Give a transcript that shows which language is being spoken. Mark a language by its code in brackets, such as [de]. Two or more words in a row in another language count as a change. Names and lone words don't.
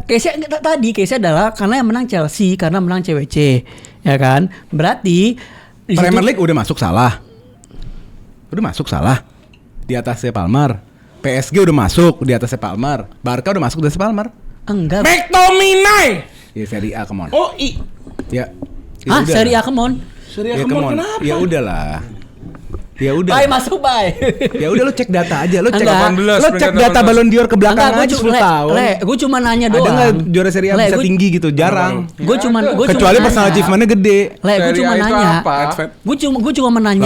[id] Case adalah karena yang menang Chelsea karena menang CWC, ya kan? Berarti di Premier situ- League udah masuk salah. Di atasnya Palmer. PSG udah masuk di atasnya Palmer. Barca udah masuk di atasnya Palmer. enggak. McTominay. Ya Serie A, [en] come on. [id] Oh, Ya. Ah, Serie A [en] come on. [id] Serie A [en] come on. [id] kenapa? Ya udahlah. Ya udah. Bye masuk bye. Ya udah lo cek data aja, lo cek Enggak. lo cek data Ballon d'Or ke belakang aja 10 tahun. Gue cuma nanya doang. Ada nggak juara Serie A bisa tinggi gitu? Jarang. Gue cuma Kecuali [en] personal achievementnya [id] gede. gue Serie cuma A itu nanya. apa? Gue cuma menanya.